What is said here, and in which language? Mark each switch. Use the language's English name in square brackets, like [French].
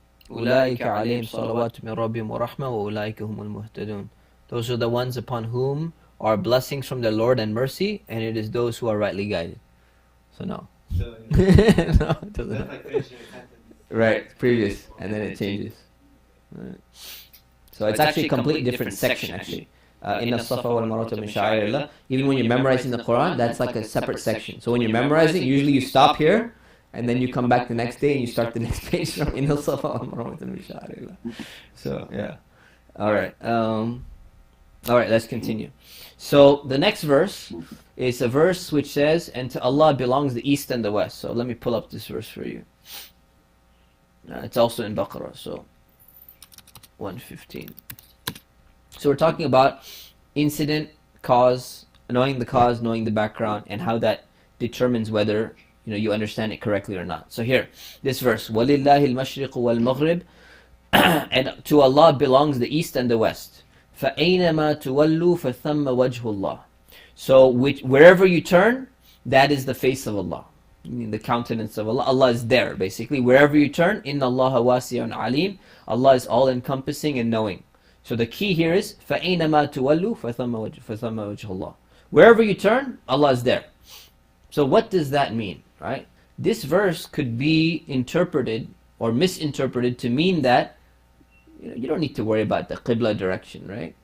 [Arabic] أولئك عليهم صلوات من ربهم ورحمة وأولئك هم المهتدون. [English] Those are the ones upon whom are blessings from their Lord and mercy, and it is those who are rightly guided. So no. So, No, it doesn't. that's like finishing a sentence. Right, previous, and then it changes. Right. So it's actually a completely different section, actually. [Arabic] In الصفا والمروة من شعائر الله. [English] Even when you're memorizing the Quran, that's like a separate section. So when you're memorizing, usually you stop here, and then you come back the next day and you start the next page from [Arabic] إن الصفا والمروة من شعائر الله. [English] So yeah. All right. All right. Let's continue. So the next verse is a verse which says, "And to Allah belongs the east and the west." So let me pull up this verse for you. It's also in Baqarah. So 115. So we're talking about incident, cause, knowing the cause, knowing the background, and how that determines whether you understand it correctly or not. So here, this verse, [Arabic] وَلِلَّهِ الْمَشْرِقُ وَالْمَغْرِبُ, [English] and to Allah belongs the east and the west. [Arabic] فَأَيْنَمَا تُوَلُّوا فَثَمَّ وَجْهُ اللَّهِ. [English] So wherever you turn, that is the face of Allah, meaning the countenance of Allah. Allah is there, basically. Wherever you turn, [Arabic] إِنَّ اللَّهَ وَاسِعٌ عَلِيمٌ. [English] Allah is all-encompassing and knowing. So the key here is [Arabic] فَأَيْنَمَا تُوَلُّوا فَثَمَّ وَجْهُ اللَّهِ. [English] Wherever you turn, Allah is there. So what does that mean, right? This verse could be interpreted or misinterpreted to mean that you don't need to worry about the Qibla direction, right?